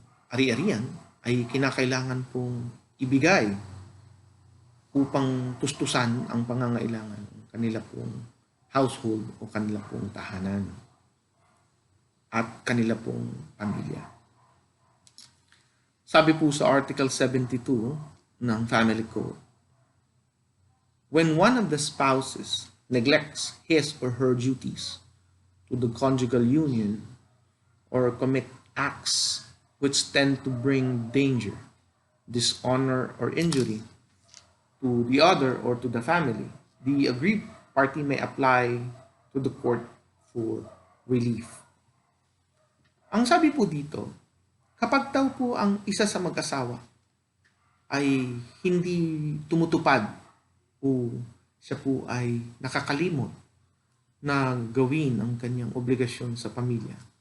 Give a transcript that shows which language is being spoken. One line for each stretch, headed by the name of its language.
Filipino: ari-arian ay kinakailangan pong ibigay upang tustusan ang pangangailangan ng kanila pong household o kanila pong tahanan at kanila pong pamilya. Sabi po sa Article 72 ng Family Code,
English: when one of the spouses neglects his or her duties to the conjugal union or commit acts which tend to bring danger, dishonor, or injury to the other or to the family, the aggrieved party may apply to the court for relief.
Filipino: Ang sabi po dito, kapag daw po ang isa sa mag-asawa ay hindi tumutupad o siya po ay nakakalimot na gawin ang kanyang obligasyon sa pamilya,